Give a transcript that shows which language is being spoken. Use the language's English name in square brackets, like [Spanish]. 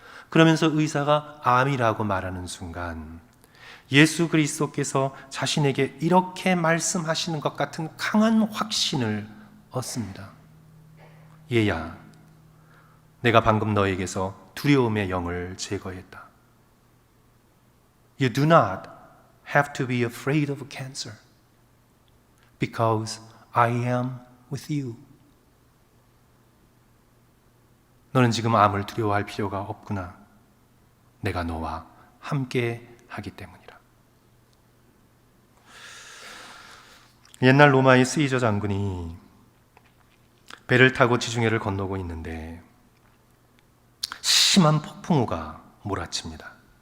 [Korean] 그러면서 의사가 암이라고 말하는 순간 예수 그리스도께서 자신에게 이렇게 말씀하시는 것 같은 강한 확신을 얻습니다. 얘야, 내가 방금 너에게서 두려움의 영을 제거했다. [English] You do not have to be afraid of cancer because I am with you. [Korean] 너는 지금 암을 두려워할 필요가 없구나. 내가 너와 함께 하기 때문이라. 옛날 로마의 시저 장군이 배를 타고 지중해를 건너고 있는데 심한 폭풍우가 몰아칩니다.